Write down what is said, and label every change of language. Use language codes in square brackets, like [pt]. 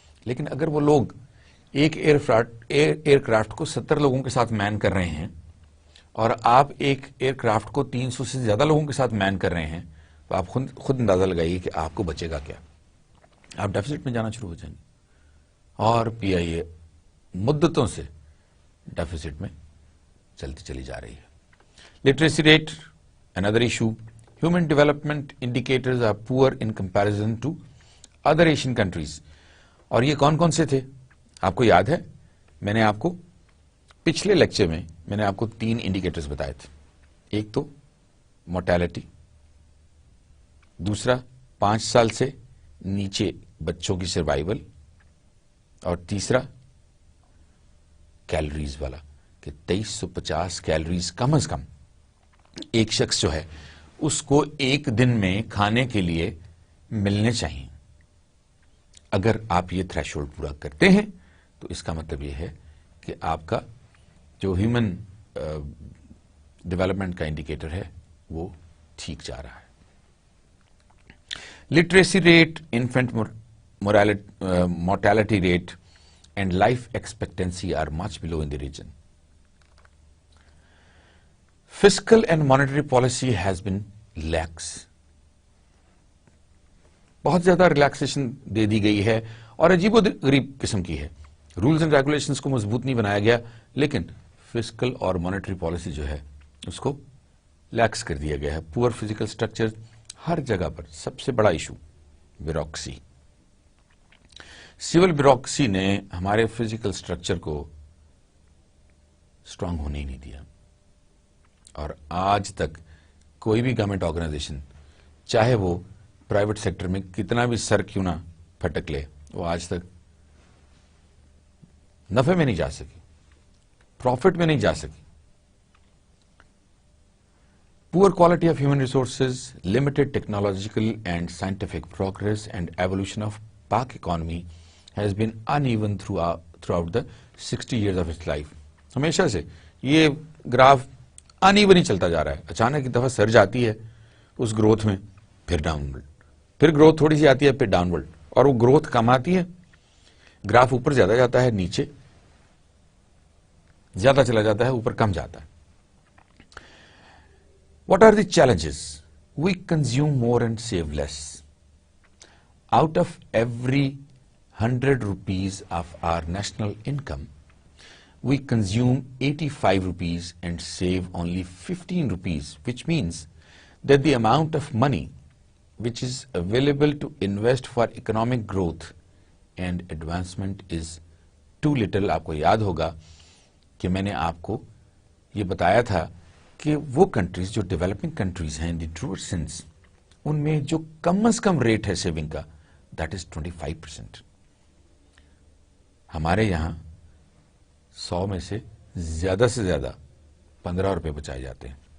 [ur] لیکن اگر وہ لوگ ایک ایئر کرافٹ کو 70 لوگوں کے ساتھ مین کر رہے ہیں اور آپ ایک ایئر کرافٹ کو 300 سے زیادہ لوگوں کے ساتھ مین کر رہے ہیں، تو آپ خود اندازہ لگائیے کہ آپ کو بچے گا کیا. آپ ڈیفیسٹ میں جانا شروع ہو جائیں گے، اور PIA مدتوں سے ڈیفیسٹ میں چلتی چلی جا رہی ہے. [en] Literacy rate another issue. Human development indicators are poor in comparison to other Asian countries. [ur] اور یہ کون کون سے تھے آپ کو یاد ہے؟ میں نے آپ کو پچھلے لیکچر میں میں نے آپ کو 3 انڈیکیٹرز بتائے تھے. ایک تو مورٹیلٹی، دوسرا 5 سال سے نیچے بچوں کی سروائیول، اور تیسرا کیلوریز والا کہ 2350 کیلوریز کم از کم ایک شخص جو ہے اس کو ایک دن میں کھانے کے لیے ملنے چاہیے. اگر آپ یہ تھریش ہولڈ پورا کرتے ہیں تو اس کا مطلب یہ ہے کہ آپ کا جو ہیومن ڈیولپمنٹ کا انڈیکیٹر ہے وہ ٹھیک جا رہا ہے. [en] Literacy rate, infant mortality rate and life expectancy are much below in the region. Fiscal and monetary policy has been lax. [ur] بہت زیادہ ریلیکسیشن دے دی گئی ہے اور عجیب و غریب قسم کی ہے. رولز اینڈ ریگولیشنز کو مضبوط نہیں بنایا گیا، لیکن فسکل اور مانیٹری پالیسی جو ہے اس کو لیکس کر دیا گیا ہے. [en] poor physical structure [ur] ہر جگہ پر. سب سے بڑا ایشو بیوروکریسی. سول بیوروکریسی نے ہمارے فزیکل اسٹرکچر کو اسٹرانگ ہونے ہی نہیں دیا، اور آج تک کوئی بھی گورنمنٹ آرگنائزیشن چاہے وہ پرائیویٹ سیکٹر میں کتنا بھی سر کیوں نہ پھٹک لے، وہ آج تک نفع میں نہیں جا سکی، پروفٹ میں نہیں جا سکی. [en] Poor quality of human resources, limited technological and scientific progress, and evolution of Pak economy has been uneven throughout the 60 years of its life. [ur] ہمیشہ سے یہ گراف انیون ہی چلتا جا رہا ہے. اچانک ایک دفعہ سرج آتی ہے اس گروتھ میں، پھر ڈاؤن ورلڈ، پھر گروتھ تھوڑی سی آتی ہے، پھر ڈاؤن ورلڈ، اور وہ گروتھ کم آتی ہے، گراف اوپر زیادہ جاتا ہے، نیچے زیادہ چلا جاتا ہے، اوپر کم جاتا ہے. [en] What are the challenges? We consume more and save less. Out of every 100 rupees of our national income, we consume 85 rupees and save only 15 rupees, which means that the amount of money which is available to invest for economic growth and advancement is too little. [ur] آپ کو یاد ہوگا کہ میں نے آپ کو یہ بتایا تھا کہ وہ کنٹریز جو ڈیولپنگ کنٹریز ہیں [en] in the true sense, [ur] ان میں جو کم از کم ریٹ ہے سیونگ کا [en] That is 25%. [ur] ہمارے یہاں 100 میں سے زیادہ 15 روپے بچائے جاتے ہیں.